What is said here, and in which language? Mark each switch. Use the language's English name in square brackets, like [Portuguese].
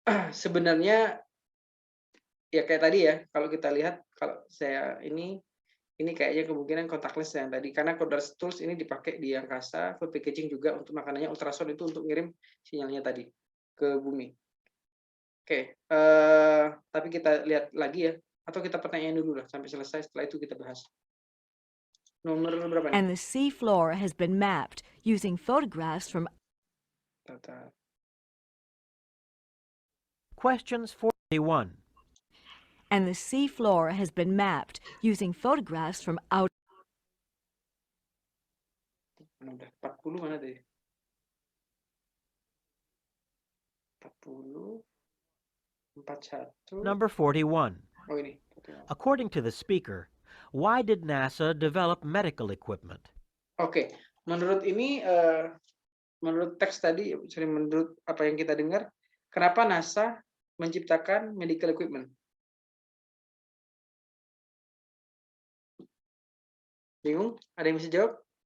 [Indonesian] Sebenarnya ya kayak tadi ya, kalau kita lihat, kalau saya ini kayaknya kemungkinan kontak lens yang tadi, karena cordless tools ini dipakai di angkasa, food packaging juga untuk makanannya, ultrasound itu untuk ngirim sinyalnya tadi ke bumi. Oke, tapi kita lihat lagi ya, atau kita pertanyaan dulu lah sampai selesai, setelah itu kita bahas. Nomor berapa nih? [English] and the sea floor has been mapped using photographs from Questions 41. and the sea floor has been mapped using photographs from out [Indonesian] Mana udah? 40 mana tadi? 40 41. [English] Number 41. [Indonesian] Oh ini. [English] According to the speaker, why did NASA develop medical equipment? [Indonesian] Oke, menurut ini menurut teks tadi, menurut apa yang kita dengar, kenapa NASA menciptakan medical equipment? Bingung? Ada yang bisa jawab?